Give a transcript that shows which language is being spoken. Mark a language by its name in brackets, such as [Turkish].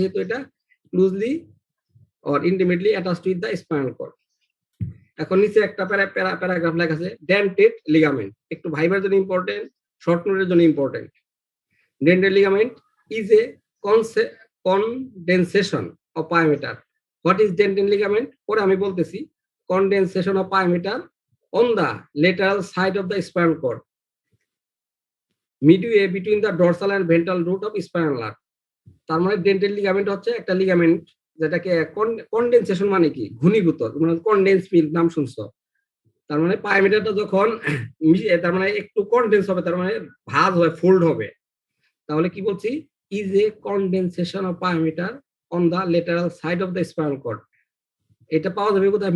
[Bangla] যেহেতু এটা [English] Closely or intimately attached with the spinal cord. [Bangla] এখন নিচে একটা প্যারাগ্রাফ লেখা আছে ডেন্টেড লিগামেন্ট। একটু ভাইবার জন্য ইম্পর্টেন্ট, শর্ট নোটের জন্য important. [English] Dentate ligament is a condensation of pia mater. What is dentate ligament? [Bangla] পরে আমি বলতেছি। [English] Condensation of pia mater on the lateral side of the spinal cord, midway between the dorsal and ventral root of spinal nerve. [Bangla] তার মানে dental ligament হচ্ছে একটা ligament যেটাকে condensation মানে কি? ঘনীভূত। তোমরা কনডেন্স মিল্ক নাম শুনছো। তার মানে পায়োমিটারটা যখন তার মানে একটু কনডেন্স হবে, তার মানে ভাঁজ হয়, ফোল্ড হবে। তাহলে কি বলছি? [English] Is a condensation of pia mater on the lateral side of the spinal cord. [Bangla] এটা পাওয়া যাবে কোথায়?